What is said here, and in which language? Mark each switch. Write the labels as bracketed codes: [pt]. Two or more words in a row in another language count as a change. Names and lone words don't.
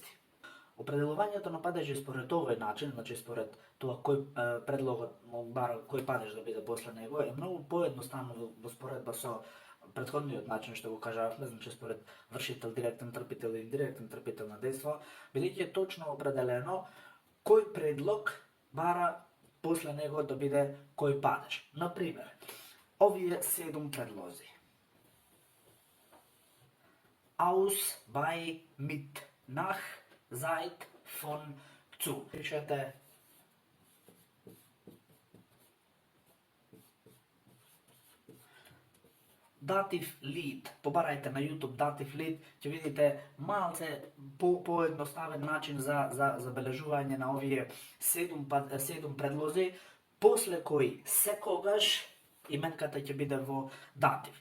[mk] Определувањето на падежи според овој начин, значи според тоа кој предлогот бара кој падеж да биде после него, е многу поедноставно во споредба со претходниот начин што го кажавме, значи според вршител, директен трпител и индиректен трпител на дејство, бидејќи е точно определено кој предлог бара после него да биде кој падеж. Например, овие 7 предлози. [de] Aus, bei, mit, nach, seit, von, zu. [mk] Пишете [de] Dativ Lied. [mk] Побарајте на YouTube [de] Dativ Lied, [mk] ќе видите малце поедноставен начин за забележување на овие 7 предлози, после кои секогаш именката ќе биде во датив.